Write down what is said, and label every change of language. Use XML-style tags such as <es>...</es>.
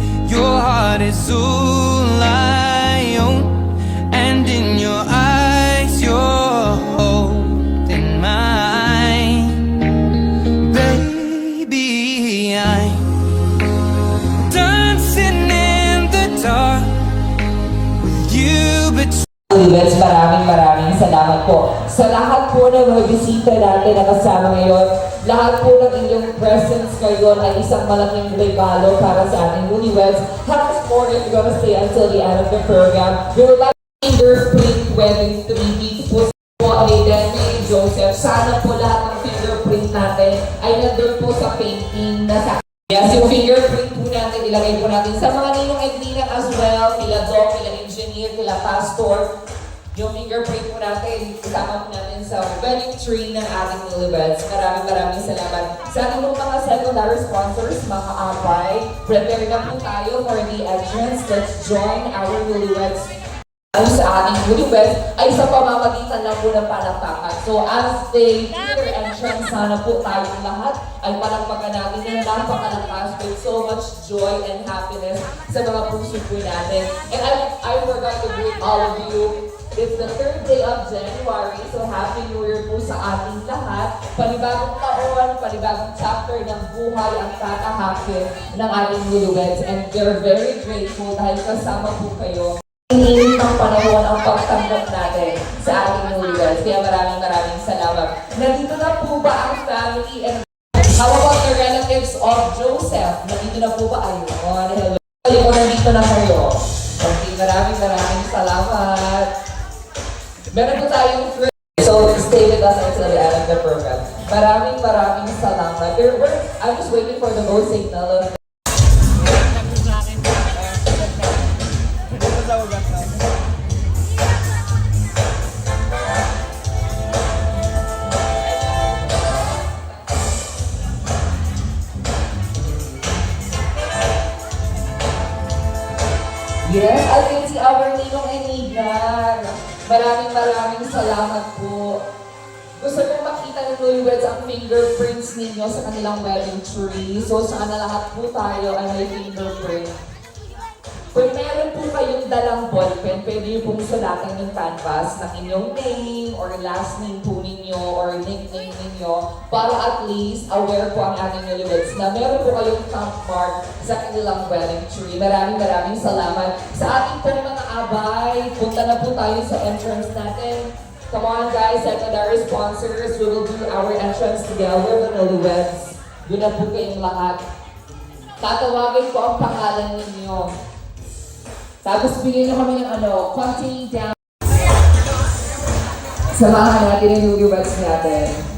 <en>Your heart is all I own, and in your eyes you're holding mine. Baby, I'm dancing in the dark with you between.</en> <tl>Newlyweds, maraming salamat po sa lahat po ng mga bisita natin na kasama ngayon. Lahat po ng inyong presence ngayon ay isang malaking regalo para sa ating newlyweds.</tl> <en>How much more if you're gonna stay until the end of the program? We would like fingerprint wedding 3D po sa Aiden ni Joseph.</en> <tl>Sana po lahat ng fingerprint natin ay nandun po sa painting na sa yes, yung fingerprint po natin, ilagay po natin sa mga ninong at ninang</tl> <en>as well,</en> <tl>kila Doc, kila Engineer, kila Pastor. Yung fingerprint po natin, isama po natin sa wedding tree ng ating newlyweds. Maraming salamat. Sa ating mga secondary sponsors, mga abay, prepare na po tayo</tl> <en>for the entrance. Let's join our newlyweds.</en> <tl>Sa ating newlyweds ay sa pamamagitan lang po ng palakpakan.</tl> <en>So as they do their entrance,</en> <tl>sana po tayong lahat ay palakpakan natin na napakalakas</tl> <en>with so much joy and happiness</en> <tl>sa mga puso po natin.</tl> <en>And I forgot to greet all of you. It's the 3rd day of January, so Happy New Year</en> <tl>po sa ating lahat. Panibagong taon, panibagong chapter ng buhay ang tatahakin ng ating newlyweds.</tl> <en>And we're very grateful</en> <tl>dahil kasama po kayo. Iniinit ng panahon ang pagtanggap natin sa ating newlyweds. Kaya maraming salamat. Nandito na po ba ang</tl> <en>family and how about the relatives of Joseph?</en> <tl>Nandito na po ba? Ayun, hello. Kung nandito na kayo. Okay, maraming salamat. Meron po tayong free.</tl> <en>So stay with us until the end of the program.</en> <tl>Maraming salamat.</tl> <en>I'm just waiting for the go signal. Yes, I can see our ninong and ninang.</en> <tl>Maraming salamat po. Gusto kong makita ng newlyweds ang fingerprints ninyo sa kanilang wedding tree. So sana lahat po tayo ay may fingerprint. Kung meron po kayong dalang ballpen, pwede niyo pong sulatan yung canvas ng inyong name or last name po ninyo or nickname ninyo para</tl> <en>at least aware</en> <tl>po ang ating newlyweds na meron po kayong thumb mark sa kanilang wedding tree. Maraming salamat. Sa ating pong mga abay, punta na po tayo sa entrance natin.</tl> <en>Come on guys, secondary sponsors, we will do our entrance together, the newlyweds.</en> <tl>Doon na po kayong lahat. Tatawagin po ang pangalan ninyo. Tapos bigyan nyo kami ng counting down. Samahan natin yung newlyweds natin.</tl>